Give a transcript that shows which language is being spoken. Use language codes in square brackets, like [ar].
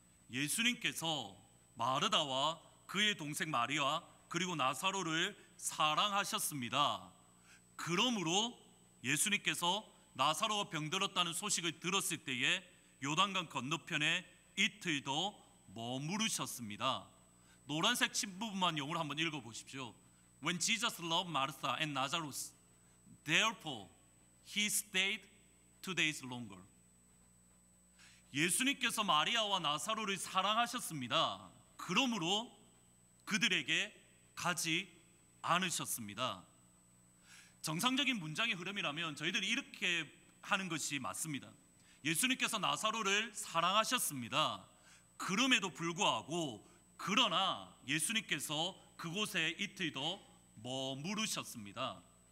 [ko] 예수님께서 마르다와 그의 동생 마리아 그리고 나사로를 사랑하셨습니다. 그러므로 예수님께서 나사로가 병들었다는 소식을 들었을 때에 요단강 건너편에 이틀 더 머무르셨습니다. 노란색 신부분만 영어로 한번 읽어보십시오. [en] When Jesus loved Martha and Lazarus, therefore he stayed 2 days longer. [ko] 예수님께서 마리아와 나사로를 사랑하셨습니다. 그러므로 그들에게 가지 않으셨습니다. 정상적인 문장의 흐름이라면 저희들이 이렇게 하는 것이 맞습니다. 예수님께서 나사로를 사랑하셨습니다. 그럼에도 불구하고 그러나 예수님께서 그곳에 이틀 더 머무르셨습니다.